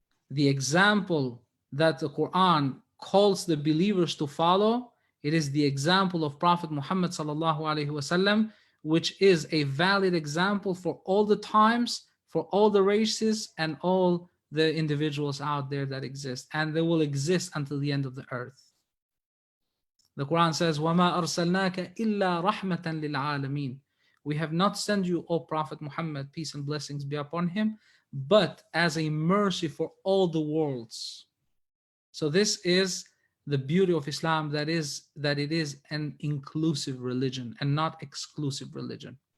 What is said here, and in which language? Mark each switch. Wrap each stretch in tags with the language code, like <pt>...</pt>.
<en>The example that the Quran calls the believers to follow, it is the example of Prophet Muhammad sallallahu alaihi wasallam, which is a valid example for all the times, for all the races, and all the individuals out there that exist, and they will exist until the end of the earth.</en> <ar>The Quran says, وَمَا أَرْسَلْنَاكَ إِلَّا رَحْمَةً لِلْعَالَمِينَ.</ar> <en>We have not sent you, O Prophet Muhammad, peace and blessings be upon him, but as a mercy for all the worlds. So this is the beauty of Islam, that it is an inclusive religion and not exclusive religion.</en>